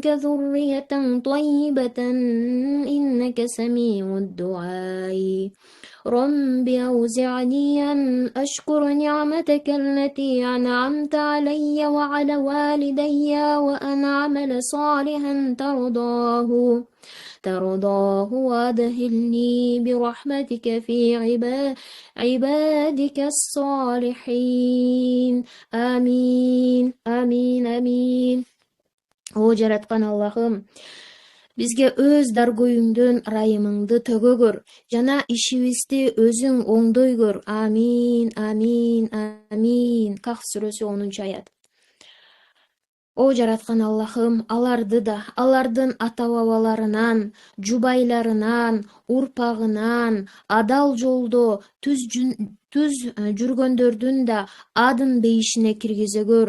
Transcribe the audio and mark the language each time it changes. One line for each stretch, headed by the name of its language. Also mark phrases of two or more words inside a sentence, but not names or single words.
Arabic: ذرية طيبة إنك سميع الدعاء رب أوزعني أن أشكر نعمتك التي أنعمت علي وعلى والدي وأن أعمل صالحا ترضاه وأدخلني برحمتك في عبادك الصالحين آمين آمين آمين.
Kyrgyz: О жараткан Аллахым, бизге өз даргөйүңдөн ырайымыңды төгө көр, жана ишибизди өзүң оңдой көр. Амин амин амин. Кахф сүрөсү 10-аят. О жараткан Аллахым, аларды да, алардын ата-бабаларынан, жубайларынан, урпагынан адал жолдо түз жүргөндөрдүн да адын бейишине киргизе көр.